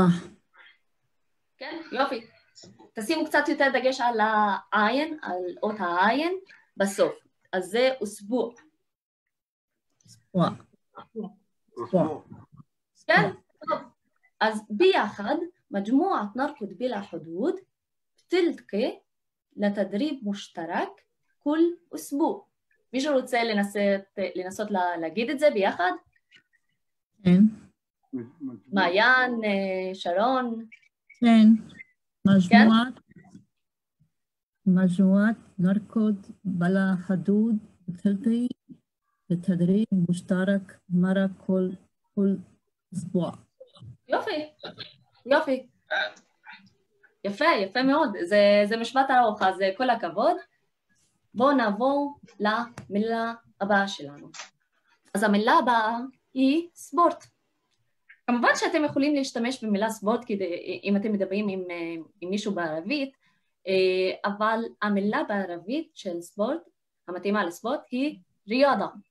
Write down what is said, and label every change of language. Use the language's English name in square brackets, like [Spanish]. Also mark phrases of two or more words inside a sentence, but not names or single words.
[Hebrew] כן, יופי. תשימו קצת יותר דגש על העין, על אות העין בסוף. אז זה אוסבוע. אוסבוע. [Arabic] أسبوع. [Hebrew] כן, טוב. אז ביחד, [Arabic] مجموعة نركض بلا حدود بتلتقي لتدريب مشترك كل أسبوع. [Hebrew] מישהו רוצה לנסות להגיד את זה ביחד? כן. מעיין, שרון? כן. [Arabic] مجموعة نركض بلا حدود بتلتقي لتدريب مشترك مرة كل أسبوع. [Hebrew] יופי, יופי. יפה, יפה מאוד. זה משפט ארוך, אז כל הכבוד. בואו נעבור למילה הבאה שלנו. אז המילה הבאה היא ספורט. כמובן שאתם יכולים להשתמש במילה ספורט אם אתם מדברים עם מישהו בערבית, אבל המילה בערבית של ספורט, המתאימה לספורט, היא ריאדה.